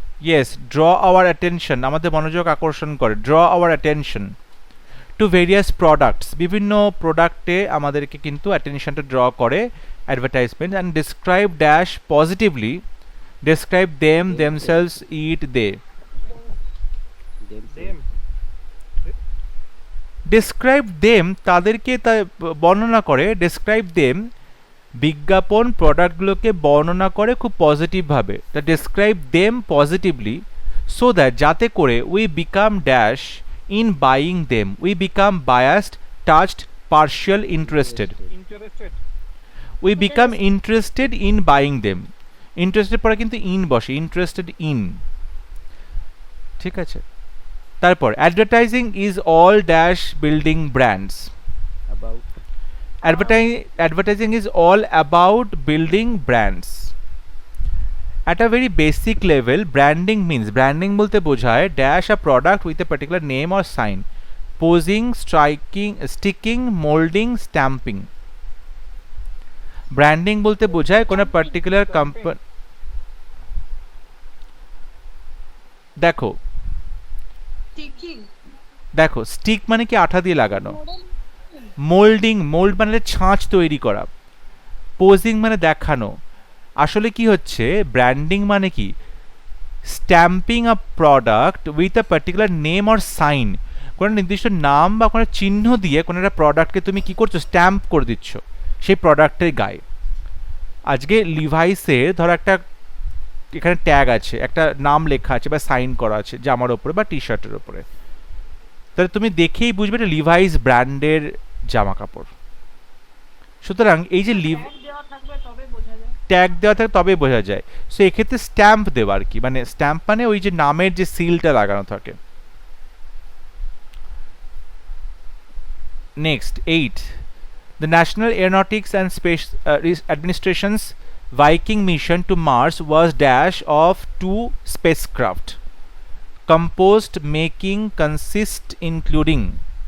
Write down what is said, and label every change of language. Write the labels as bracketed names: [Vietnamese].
[Bangla] Yes, [English] draw our attention, [Bangla] আমাদের মনোযোগ আকর্ষণ করে। [English] draw our attention to various products, [Bangla] বিভিন্ন প্রোডাক্টে আমাদেরকে কিন্তু অ্যাটেনশনটা ড্র করে। [English] advertisement, and describe dash positively, describe them, themselves, it, they. Them. describe them [Bangla] তাদেরকে বর্ণনা করে, [English] describe them [Bangla] বিজ্ঞাপন প্রোডাক্টগুলোকে বর্ণনা করে খুব পজিটিভভাবে, [English] তা describe them positively so that [Bangla] যাতে করে [English] we become dash in buying them, we become biased, touched, partial, interested, Interested. we become interested in buying them. [Bangla] interested পরে কিন্তু in বসে, [English] interested in, [Bangla] ঠিক আছে। [English] তারপর advertising is all dash building brands, About. advertising is all about building brands. At a very basic level, branding means, branding [Bangla] বলতে বোঝায় [English] dash a product with a particular name or sign, posing, striking, sticking, molding, stamping. [Bangla] Branding বলতে বোঝায় কোনো [English] particular company, [Bangla] দেখো [English] ticking [Bangla] দেখো stick মানে কি আঠা দিয়ে লাগানো, মোল্ডিং, মোল্ড মানে ছাঁচ তৈরি করা, পোজিং মানে দেখানো। আসলে কি হচ্ছে, ব্র্যান্ডিং মানে কি, [English] stamping a product with a particular name or sign, [Bangla] কোনো নির্দিষ্ট নাম বা কোনো চিহ্ন দিয়ে কোনো একটা প্রোডাক্টকে তুমি কি করছো, স্ট্যাম্প করে দিচ্ছ সেই প্রোডাক্টের গায়ে। আজকে লিভাইসের ধরো একটা এখানে ট্যাগ আছে, একটা নাম লেখা আছে বা সাইন করা আছে জামার ওপরে বা টি শার্টের ওপরে, তাহলে তুমি দেখেই বুঝবে এটা লিভাইস ব্র্যান্ডের জামা কাপড়। সুতরাং এই যে ট্যাগ দেওয়া থাকবে তবে বোঝা যায়। ট্যাগ দেওয়া থাকে তবে বোঝা যায়, সো এক্ষেত্রে স্ট্যাম্প দেওয়া আর কি, মানে স্ট্যাম্প মানে ওই যে নামের যে সিলটা লাগানো থাকে। [English] Next 8, the National Aeronautics and Space Administration's Viking mission to Mars was dash of 2 spacecraft composed, making, consist, including.